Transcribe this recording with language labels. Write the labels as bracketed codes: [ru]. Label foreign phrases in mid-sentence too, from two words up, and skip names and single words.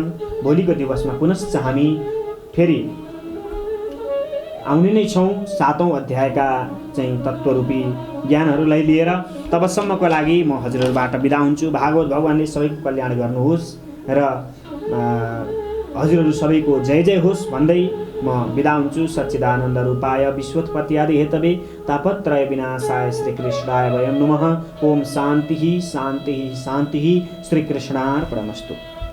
[ne] भोलिको दिवसमा पुनश्च हामी फेरि आउने नै छौँ 7औं अध्यायका चाहिँ तत्त्वरूपी ज्ञानहरूलाई लिएर। तबसम्मको लागि म हजुरहरूबाट बिदा हुन्छु। भागवत भगवानले सबैको कल्याण गर्नुहोस् र हजुरहरू सबैको जय जय होस् भन्दै म बिदा हुन्छु। [sa] सच्चिदानन्द रूपाय विश्वोत्पत्ति आदि हेतवे तापत्रय विनाशाय श्रीकृष्णाय वयं नमः। ओम शान्तिः शान्तिः शान्तिः। श्रीकृष्णार्पणमस्तु।